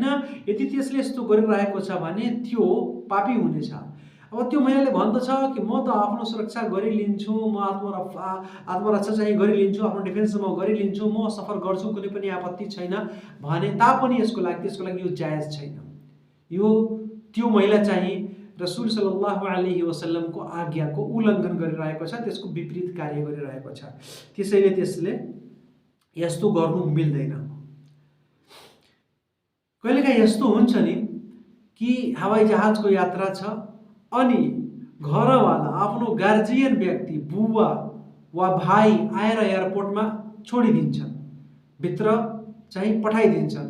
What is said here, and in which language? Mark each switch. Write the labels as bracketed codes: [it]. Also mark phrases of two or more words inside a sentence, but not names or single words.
[ne] यदि त्यसले यस्तो गरिरहेको छ भने त्यो पापी हुनेछ। अब त्यो महिलाले भन्दछ कि म त आफ्नो सुरक्षा गरिलिन्छु, म आत्मरक्षा चाहिँ गरिलिन्छु, आफ्नो डिफेन्स म गरिलिन्छु, म सफर गर्छु, कुनै पनि आपत्ति छैन भने तापनि त्यसको लागि यो जायज छैन। यो त्यो महिला चाहिँ रसूल [ar] صلى الله عليه وسلم [ne] आज्ञाको उल्लङ्घन गरिरहेको छ, त्यसको विपरीत कार्य गरिरहेको छ। त्यसैले त्यसले यस्तो गर्नु मिल्दैन। कहिलेकाहीँ यस्तो हुन्छ नि कि हवाई जहाजको यात्रा छ अनि घरवाला आफ्नो गार्जियन व्यक्ति, बुवा वा भाइ आएर एयरपोर्टमा छोडिदिन्छन्, भित्र चाहिँ पठाइदिन्छन्।